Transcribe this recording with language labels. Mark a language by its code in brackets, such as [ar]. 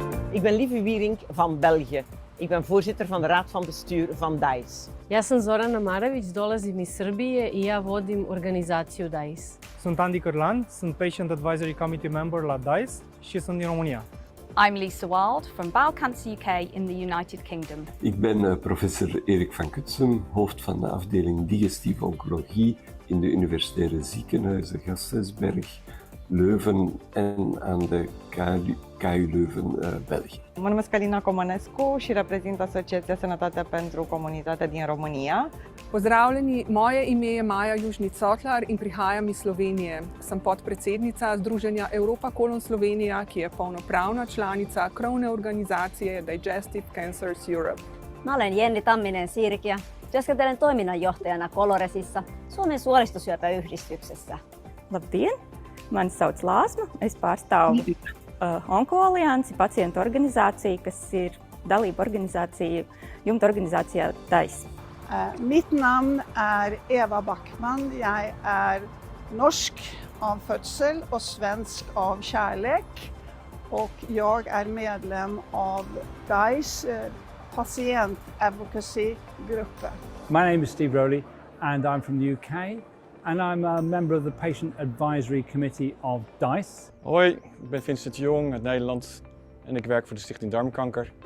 [nl] Ik ben Lieve Wiering van België. Ik ben voorzitter van de Raad van Bestuur van DICE. [sr] Ja sam Zorana Maravić, dolazim iz Srbije I ja vodim organizaciju DICE. [ro] Sunt Andy Cârlan, sunt [en] Patient Advisory Committee member [ro] la DICE și sunt din România. [en] I'm Lisa Wild from Bowel Cancer UK in the United Kingdom. [nl] Ik ben professor Erik van Kutsem, hoofd van de afdeling Digestieve Oncologie in de universitaire ziekenhuizen Gasthuisberg, Leuven en aan de KU Leuven, België. [ro] Mă numesc Alina Comănescu și reprezint Asociația Sănătate pentru Comunitatea din România. [sl] Pozdravljeni, moje ime je Maja Južnic Sotlar in prihajam iz Slovenije. Sem podpredsednica Združenja Europa Colon Slovenija, ki je polnopravna članica krovne organizacije Digestive Cancers Europe. [fi] Mä olen Jenni Tamminen-Sirkiä. Työskentelen toiminnanjohtajana Coloresissa, Suomen suolistosyöpäyhdistyksessä. [lv] Labdien! Mani sauc Lāsma. Es pārstāvu Onko-aliansi, pacientu organizāciju, kas ir dalība organisācija, jumta organisācijā DICE. [sv] Mitt namn är Eva Backman. Jag är norsk av födsel och svensk av kärlek. Och jag är medlem av DICE patient advocacy-gruppen. [en] My name is Steve Rowley and I'm from the UK. And I'm a member of the Patient Advisory Committee of DICE. [nl] Hoi, ik ben Vincent de Jong uit Nederland en ik werk voor de Stichting Darmkanker.